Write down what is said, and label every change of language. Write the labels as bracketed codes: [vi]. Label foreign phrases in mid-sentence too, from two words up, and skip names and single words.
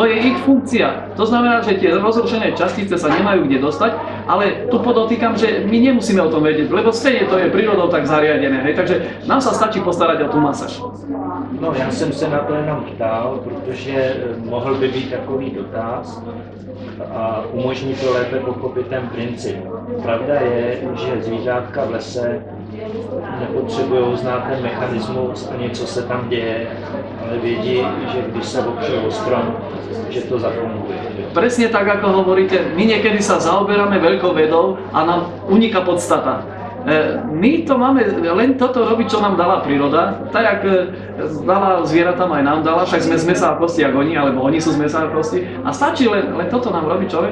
[sk] to je ich funkcia. To znamená, že tie rozrušené častice sa nemajú kde dostať, ale tu podotýkam, že my nemusíme o tom vedieť, lebo stejne to je prírodou tak zariadené. Hej? Takže nám sa stačí postarať o tú masáž. No, [cs] já jsem se na to jenom ptal, protože mohl by být takový dotaz a umožní to lépe pochopit ten princip. Pravda je, že zvířátka v lese nepotřebují znát ten mechanismus ani co se tam děje, ale vědí, že když se opřou o strom, že to zafunguje. [sk] Presne tak, ako hovoríte, my niekedy sa zaoberáme veľkou vedou a nám uniká podstata. My to máme len toto robiť, čo nám dala príroda, tak jak dala zvieratám aj nám dala, však sme z mesa a kosti ako oni, alebo oni sú z mesa a kosti a stačí len toto nám robiť človek.